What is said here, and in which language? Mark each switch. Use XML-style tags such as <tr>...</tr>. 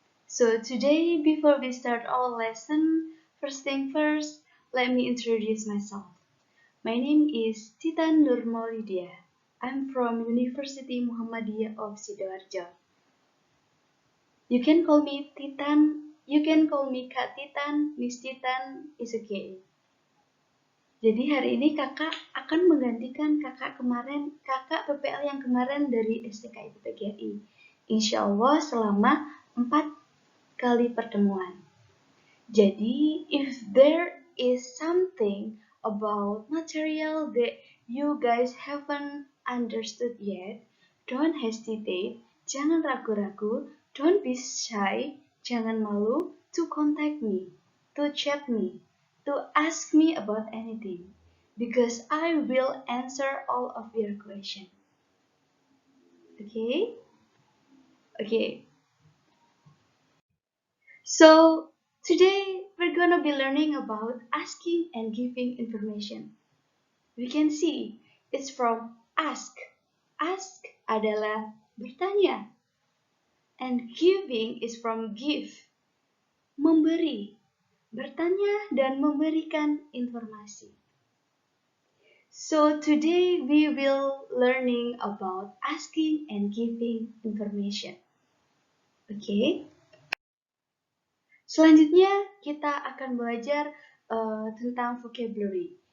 <en>So today, before we start our lesson, first thing first, let me introduce myself. My name is Titan Nurmaulidia. I'm from University Muhammadiyah of Sidoarjo. You can call me Titan, you can call me Kak Titan, Miss Titan, is okay.</en> <id>Jadi hari ini kakak akan menggantikan kakak PPL yang kemarin dari STK IPTGRI. Insya Allah selama 4 kali pertemuan.</id> <en>Jadi, if there is something about material that you guys haven't understood yet, don't hesitate,</en> <id>jangan ragu-ragu,</id> <en>don't be shy,</en> <id>jangan malu</id> <en>to contact me, to chat me, to ask me about anything, because I will answer all of your questions. Okay? Okay. So today we're gonna be learning about asking and giving information. We can see it's from ask. Ask</en> <id>adalah bertanya.</id> <en>And giving is from give.</en> <id>Memberi. Bertanya dan memberikan informasi.</id> <en>So today we will learning about asking and giving information. Okay?</en> <id>Selanjutnya kita akan belajar tentang vocabulary.</id>